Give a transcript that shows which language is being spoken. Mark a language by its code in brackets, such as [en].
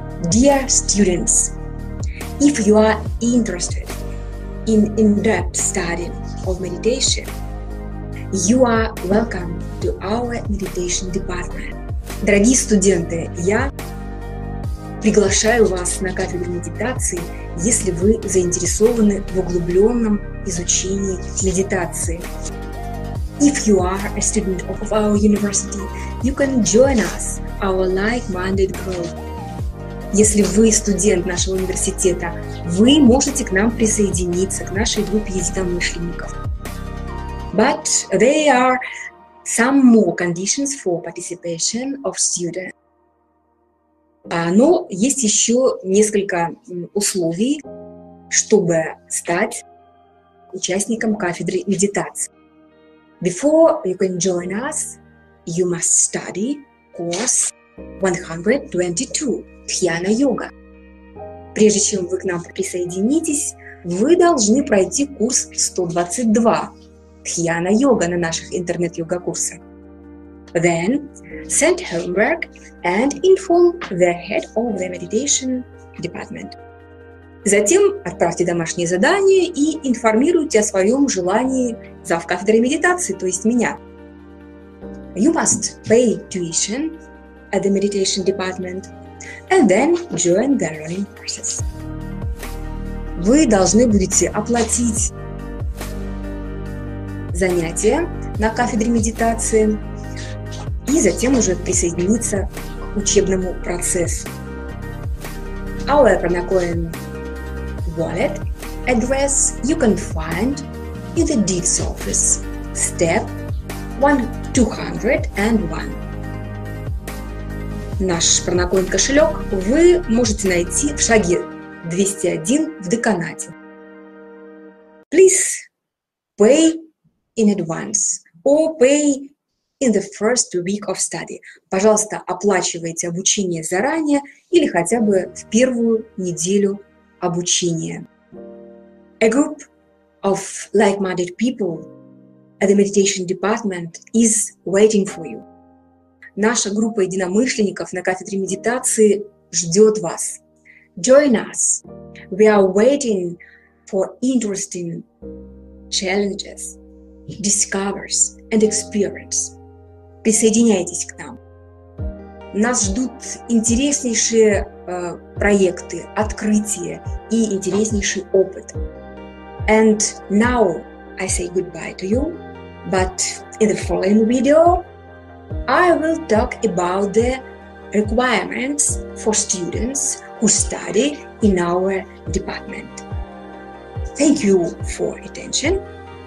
[en] Dear students, if you are interested in in-depth study of meditation, you are welcome to our meditation department. [ru] Дорогие студенты, я приглашаю вас на кафедру медитации, если вы заинтересованы в углубленном изучении медитации. [en] If you are a student of our university, you can join us, our like-minded group. [ru] Если вы студент нашего университета, вы можете к нам присоединиться, к нашей группе единомышленников. [en] But there are some more conditions for participation of students. [ru] Но есть еще несколько условий, чтобы стать участником кафедры медитации. [en] Before you can join us, you must study course 122 Dhyana Yoga. [ru] Прежде чем вы к нам присоединитесь, вы должны пройти курс 122. Dhyana Yoga на наших интернет-йога-курсах. [en] Then, send homework and inform the head of the meditation department. [ru] Затем отправьте домашнее задание и информируйте о своем желании завкафедрой медитации, то есть меня. [en] You must pay tuition at the meditation department and then join the learning process. [ru] Вы должны будете оплатить занятия на кафедре медитации и затем уже присоединиться к учебному процессу. [en] Our Pranakoyan wallet address you can find in the dean's office, step 201. [ru] Наш Pranakoyan кошелек вы можете найти в шаге 201 в деканате. [en] Please pay in advance, or pay in the first week of study. [ru] Пожалуйста, оплачивайте обучение заранее или хотя бы в первую неделю обучения. [en] A group of like-minded people at the meditation department is waiting for you. [ru] Наша группа единомышленников на кафедре медитации ждет вас. [en] Join us. We are waiting for interesting challenges, discovers and experience. [ru] Присоединяйтесь к нам. Нас ждут интереснейшие проекты, открытия и интереснейший опыт. [en] And now I say goodbye to you, but in the following video I will talk about the requirements for students who study in our department. Thank you for attention.